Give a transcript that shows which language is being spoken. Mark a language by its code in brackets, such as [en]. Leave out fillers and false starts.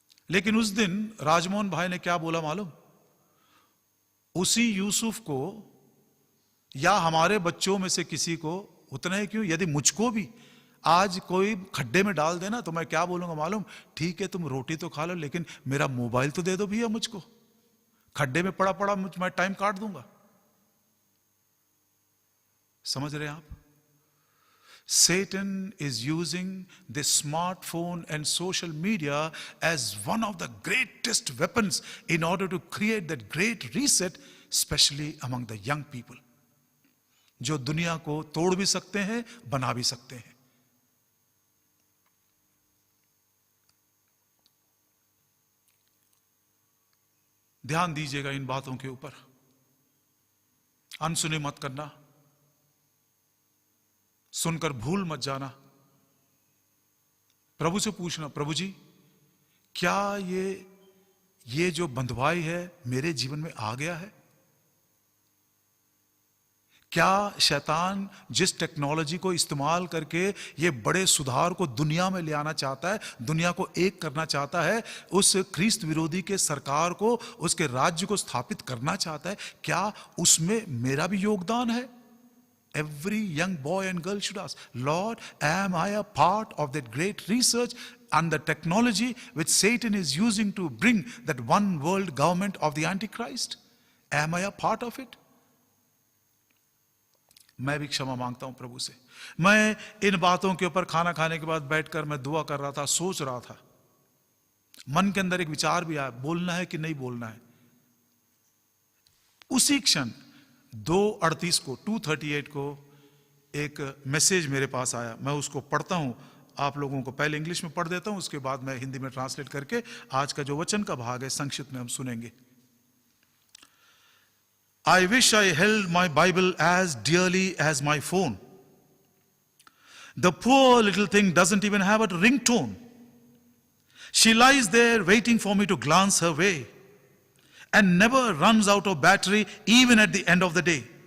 [hi] लेकिन उस दिन राजमोहन भाई ने क्या बोला मालूम? उसी यूसुफ को या हमारे बच्चों में से किसी को, उतना ही क्यों, यदि मुझको भी आज कोई खड्डे में डाल देना तो मैं क्या बोलूंगा मालूम? ठीक है तुम रोटी तो खा लो, लेकिन मेरा मोबाइल तो दे दो भैया मुझको, खड्डे में पड़ा पड़ा मैं टाइम काट दूंगा। समझ रहे हैं आप? [en] Satan is using this smartphone and social media as one of the greatest weapons in order to create that great reset, especially among the young people, [hi] जो दुनिया को तोड़ भी सकते हैं, बना भी सकते हैं। ध्यान दीजिएगा इन बातों के ऊपर, अनसुनी मत करना, सुनकर भूल मत जाना। प्रभु से पूछना, प्रभु जी क्या ये जो बंधुआई है मेरे जीवन में आ गया है? क्या शैतान जिस टेक्नोलॉजी को इस्तेमाल करके ये बड़े सुधार को दुनिया में ले आना चाहता है, दुनिया को एक करना चाहता है, उस ख्रिस्त विरोधी के सरकार को, उसके राज्य को स्थापित करना चाहता है, क्या उसमें मेरा भी योगदान है? [en] Every young boy and girl should ask, Lord, am I a part of that great research and the technology which Satan is using to bring that one world government of the Antichrist? Am I a part of it? [hi] मैं भी क्षमा मांगता हूं प्रभु से। मैं इन बातों के ऊपर खाना खाने के बाद बैठकर मैं दुआ कर रहा था, सोच रहा था, मन के अंदर एक विचार भी आया, बोलना है कि नहीं बोलना है। उसी क्षण 2:38 को 2:38 को एक मैसेज मेरे पास आया। मैं उसको पढ़ता हूं, आप लोगों को पहले इंग्लिश में पढ़ देता हूं, उसके बाद मैं हिंदी में ट्रांसलेट करके आज का जो वचन का भाग है संक्षिप्त में हम सुनेंगे। [en] I wish I held my Bible as dearly as my phone. The poor little thing doesn't even have a ringtone. She lies there waiting for me to glance her way, and never runs out of battery even at the end of the day.